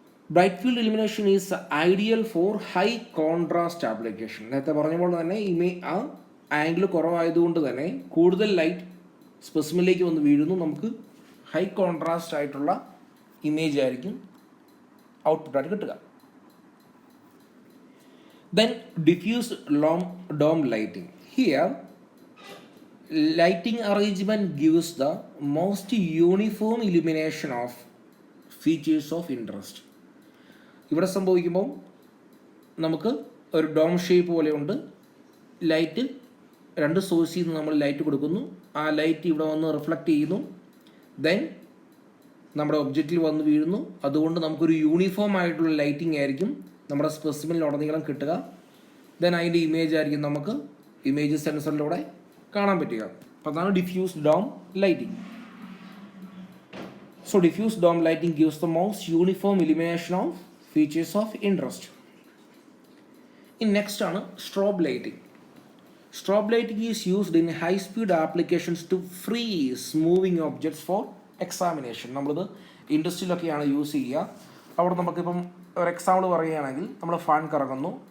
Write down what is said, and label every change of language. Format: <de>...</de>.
<en>Bright field illumination is ideal for high contrast application.</en> <ml>നേരത്തെ പറഞ്ഞ പോലെ തന്നെ ആ ആംഗിൾ കുറവായതുകൊണ്ട് തന്നെ കൂടുതൽ ലൈറ്റ് സ്പെസിമെനിലേക്ക് വന്ന് വീഴുന്നു. നമുക്ക് ഹൈ കോൺട്രാസ്റ്റ് ആയിട്ടുള്ള ഇമേജ് ആയിരിക്കും ഔട്ട്പുട്ടായിട്ട് കിട്ടുക.</ml> <en>Then diffuse dome lighting. Here lighting arrangement gives the most uniform illumination of features of interest.</en> <ml>ഇവിടെ സംഭവിക്കുമ്പോൾ നമുക്ക് ഒരു ഡോം ഷേപ്പ് പോലെയുണ്ട്. ലൈറ്റ് രണ്ട് സോഴ്സിൽ നിന്ന് നമ്മൾ ലൈറ്റ് കൊടുക്കുന്നു. ആ ലൈറ്റ് ഇവിടെ വന്ന് റിഫ്ലക്റ്റ് ചെയ്യുന്നു. ദെൻ നമ്മുടെ ഒബ്ജക്റ്റിൽ വന്ന് വീഴുന്നു. അതുകൊണ്ട് നമുക്കൊരു യൂണിഫോം ആയിട്ടുള്ള ലൈറ്റിംഗ് ആയിരിക്കും നമ്മുടെ സ്പെസിമെനിലുടനീളം കിട്ടുക. ദെൻ അതിൻ്റെ ഇമേജ് ആയിരിക്കും നമുക്ക് ഇമേജ് സെൻസറിലൂടെ കാണാൻ പറ്റുക. അപ്പോൾ അതാണ് diffused dome lighting.</ml> <en>So diffused dome lighting gives the most uniform illumination of features of interest.</en> <ml>ഇനി നെക്സ്റ്റ് ആണ് strobe lighting.</ml> <en>Strobe lighting is used in high-speed applications to freeze moving objects for examination.</en> <ml>നമ്മളിത് ഇൻഡസ്ട്രിയിലൊക്കെയാണ് use ചെയ്യുക. അവിടെ നമുക്കിപ്പം ഒരു example പറയുകയാണെങ്കിൽ നമ്മൾ fan കറങ്ങുന്നു.</ml>